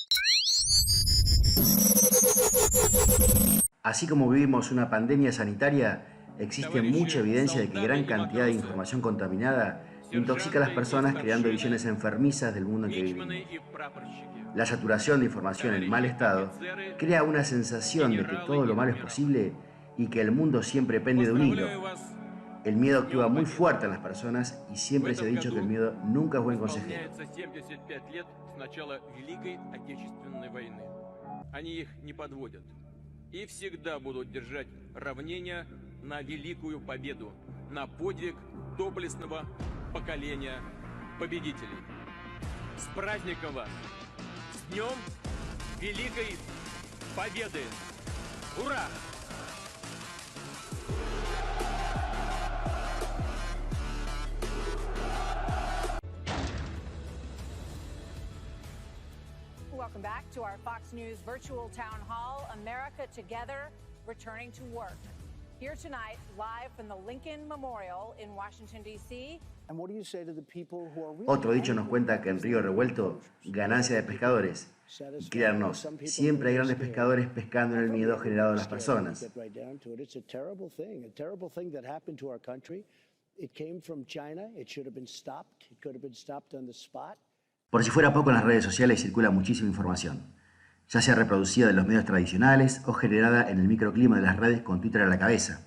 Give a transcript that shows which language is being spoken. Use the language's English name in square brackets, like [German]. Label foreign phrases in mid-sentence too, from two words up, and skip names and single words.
[Spanish] Así como vivimos una pandemia sanitaria, existe mucha evidencia de que gran cantidad de información contaminada intoxica a las personas creando visiones enfermizas del mundo en que vivimos. La saturación de información en mal estado crea una sensación de que todo lo malo es posible y que el mundo siempre pende de un hilo. El miedo actúa muy fuerte en las personas y siempre se ha dicho que el miedo nunca es buen consejero. [Russian] И всегда будут держать равнение на великую победу, на подвиг доблестного поколения победителей. С праздником вас! С Днем Великой Победы! Ура! [English] Welcome back to our Fox News virtual town hall, America Together, returning to work. Here tonight, live from the Lincoln Memorial in Washington, D.C. [Spanish] Otro dicho nos cuenta que en Río Revuelto, ganancia de pescadores. Y créannos, siempre hay grandes pescadores pescando en el miedo generado en las personas. Por si fuera poco, en las redes sociales circula muchísima información, ya sea reproducida de los medios tradicionales o generada en el microclima de las redes con Twitter a la cabeza.